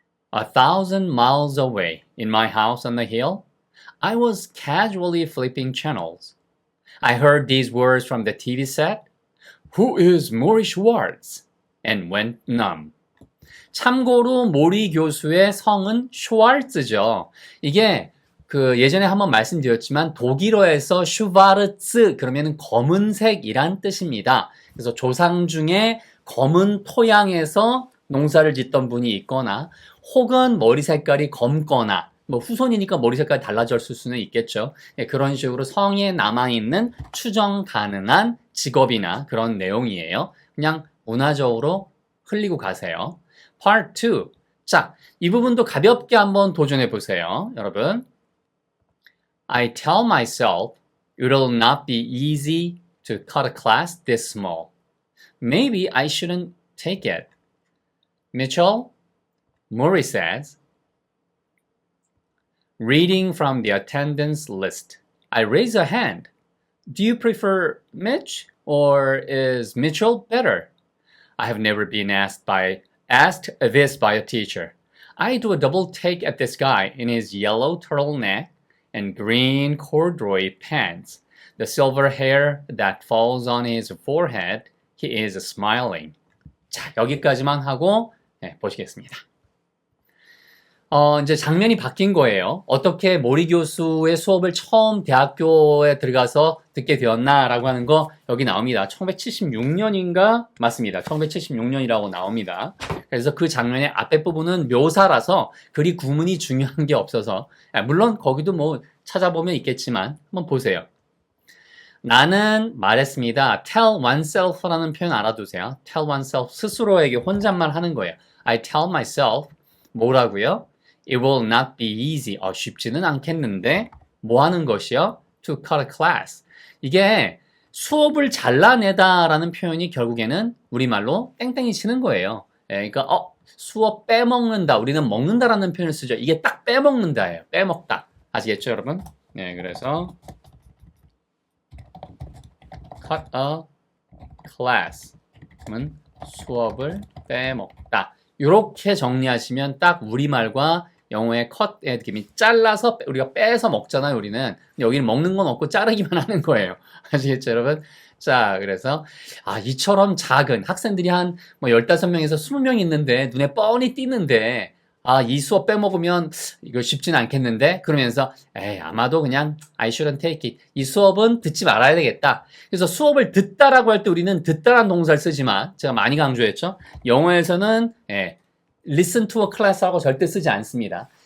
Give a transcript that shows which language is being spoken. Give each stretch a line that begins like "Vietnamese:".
English: 1,000 miles away, in my house on the hill, I was casually flipping channels. I heard these words from the TV set. Who is Maury Schwartz? And went numb.
Korean: 참고로 모리 교수의 성은 슈왈츠죠. 이게 그 예전에 한번 말씀드렸지만 독일어에서 슈바르츠 그러면 검은색이란 뜻입니다. 그래서 조상 중에 검은 토양에서 농사를 짓던 분이 있거나 혹은 머리 색깔이 검거나 뭐 후손이니까 머리 색깔이 달라졌을 수는 있겠죠. 그런 식으로 성에 남아있는 추정 가능한 직업이나 그런 내용이에요. 그냥 문화적으로 흘리고 가세요.
English: Part 2.
Korean: 자, 이 부분도 가볍게 한번 도전해 보세요. 여러분.
English: I tell myself it'll not be easy to cut a class this small. Maybe I shouldn't take it. Mitchell, Murray says, reading from the attendance list. I raise a hand. Do you prefer Mitch or is Mitchell better? I have never been asked this by a teacher. I do a double take at this guy in his yellow turtleneck and green corduroy pants. The silver hair that falls on his forehead, he is smiling.
Korean: 자, 여기까지만 하고 보시겠습니다. 이제 장면이 바뀐 거예요. 어떻게 모리 교수의 수업을 처음 대학교에 들어가서 듣게 되었나라고 하는 거 여기 나옵니다. 1976년인가? 맞습니다. 1976년이라고 나옵니다. 그래서 그 장면의 앞에 부분은 묘사라서 그리 구문이 중요한 게 없어서 물론 거기도 뭐 찾아보면 있겠지만 한번 보세요. 나는 말했습니다.
English: tell oneself
Korean: 라는 표현 알아두세요. tell oneself, 스스로에게 혼잣말 하는 거예요.
English: I tell myself
Korean: 뭐라고요?
English: It will not be easy.
Korean: 쉽지는 않겠는데 뭐 하는 것이요?
English: To cut a class.
Korean: 이게 수업을 잘라내다라는 표현이 결국에는 우리말로 땡땡이 치는 거예요. 그러니까 수업 빼먹는다. 우리는 먹는다라는 표현을 쓰죠. 이게 딱 빼먹는다예요. 빼먹다. 아시겠죠, 여러분? 네, 그래서
English: cut a class.
Korean: 그러면 수업을 빼먹다. 이렇게 정리하시면 딱 우리말과 영어의 cut의 느낌이 잘라서 우리가 빼서 먹잖아요, 우리는. 근데 여기는 먹는 건 없고 자르기만 하는 거예요. 아시겠죠, 여러분? 자, 그래서 이처럼 작은 학생들이 한 뭐 15명에서 20명 있는데 눈에 뻔히 띄는데 이 수업 빼먹으면 이거 쉽진 않겠는데? 그러면서 아마도 그냥
English: I shouldn't take it.
Korean: 이 수업은 듣지 말아야 되겠다. 그래서 수업을 듣다라고 할 때 우리는 듣다라는 동사를 쓰지만 제가 많이 강조했죠. 영어에서는
English: listen to a class
Korean: 라고 절대 쓰지 않습니다.